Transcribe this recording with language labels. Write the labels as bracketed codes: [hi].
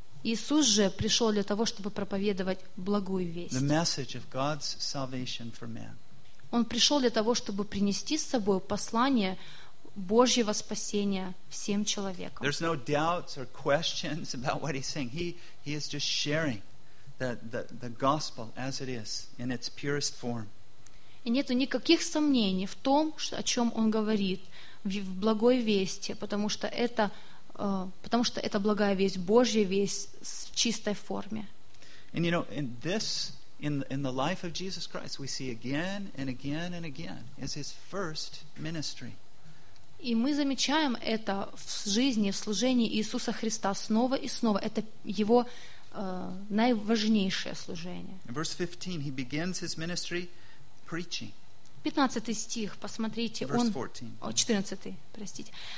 [ru] Иисус же пришел для того, чтобы проповедовать благую весть. [en] The message of God's salvation for man. [ru] Он пришел для того, чтобы принести с собой послание Божьего спасения всем человекам. [en] There's no doubts or questions about what he's saying. He is just sharing the gospel as it is in its purest form. [ru] И нету никаких сомнений в том, о чем он говорит в благой вести, потому что это благая весть, Божья весть в чистой форме. [en] And you know, in this in the life of Jesus Christ, we see again and again and again as his first ministry. [ru] И мы замечаем это в жизни, в служении Иисуса Христа снова и снова. Это его наиважнейшее служение. [en] Verse 15, he begins his ministry preaching. [ru] 15 стих, посмотрите, он, 14, простите.